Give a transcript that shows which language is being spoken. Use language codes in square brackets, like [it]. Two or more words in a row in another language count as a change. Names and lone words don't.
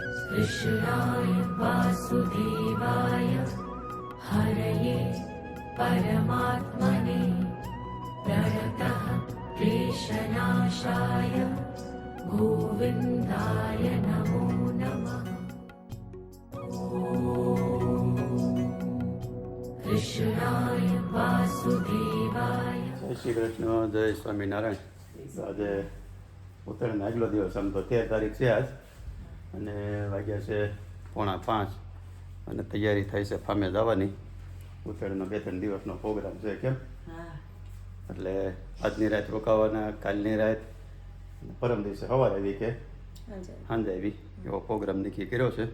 [sa] कृष्णाय वासुदेवाय हरये परमात्मने प्रणतः क्लेशनाशाय गोविन्दाय नमो नमः। कृष्णाय वासुदेवाय। [hi] जय श्री कृष्ण, जय स्वामीनारायण। [gu] આજે ઉત્તરાયણનો આગલો દિવસ, આમ તો 13 તારીખ છે આજ, અને વાગ્યા છે 4:45 અને તૈયારી થાય છે ફામે જવાની. ઉત્તરાયણનો 2-3 દિવસનો પ્રોગ્રામ છે. કેમ? એટલે આજની રાત રોકાવાના, કાલની રાત, પરમ દિવસે સવારે આવી કે સાંજે આવી, એવો પ્રોગ્રામ નક્કી કર્યો છે.